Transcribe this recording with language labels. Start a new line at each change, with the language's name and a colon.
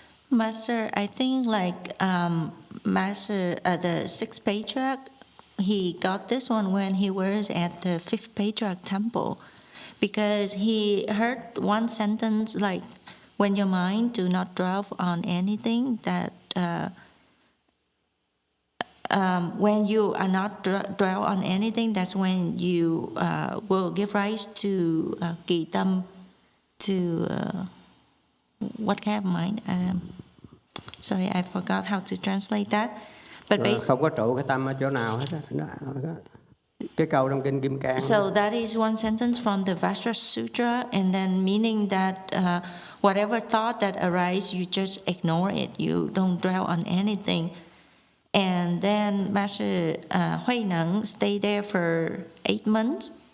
English: Master, I think like the sixth patriarch, he got this one when he was at the fifth patriarch temple, because he heard one sentence like, when your mind do not dwell on anything, that when you are not dwell on anything, that's when you will give rise to kỳ tâm, to what kind of mind? Sorry, I forgot how to translate that. But
Vietnamese: không có trụ cái tâm ở chỗ nào hết á. Cái câu trong kinh Kim Cang.
English: So that is one sentence from the Patriarch Sutra, and then meaning that whatever thought that arises, you just ignore it. You don't dwell on anything. And then Master Hui Neng stayed there for 8 months.